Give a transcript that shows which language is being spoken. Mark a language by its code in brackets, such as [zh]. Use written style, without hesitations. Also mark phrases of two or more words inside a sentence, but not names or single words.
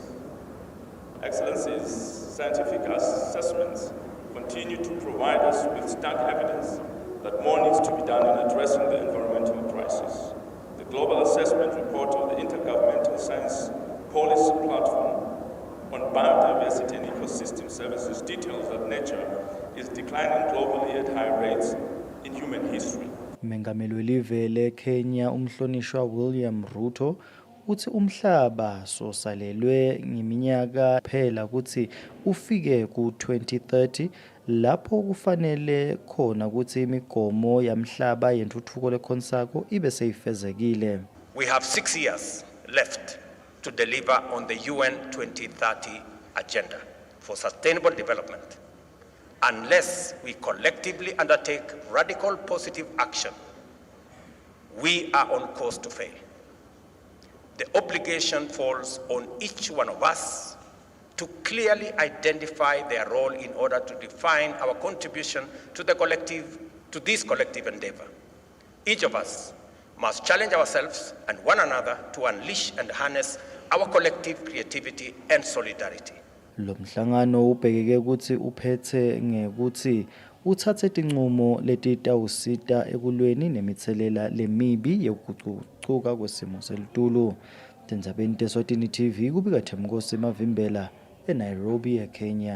[en] Excellencies, scientific assessments continue to provide us with stark evidence that more needs to be done in addressing the environmental crisis. The Global Assessment Report of the Intergovernmental Science Policy Platform on Biodiversity and Ecosystem Services details that nature is declining globally at high rates in human history. [ss] Mengameli welive leKenya umhlonishwa William Ruto uthi umhlaba sosalelwe ngeminyaka phela ukuthi ufike ku 2030 lapho kufanele khona ukuthi imigomo yamhlaba yentuthuko lekhonsako ibe seyifezekile. [en] We have 6 years left to deliver on the UN 2030 agenda for sustainable development. Unless we collectively undertake radical positive action, we are on course to fail. The obligation falls on each one of us to clearly identify their role in order to define our contribution to this collective endeavor. Each of us must challenge ourselves and one another to unleash and harness our collective creativity and solidarity. [ss] Lo mhlangano ubhekeke ukuthi uphethe ngekuthi uthathe izinqumo letitawusita ekulweni nemithelela lemibi yokuguquka kwesimo selitulu. Tenzabeni Eswatini TV kubika Themkosi Mavimbela eNairobi eKenya.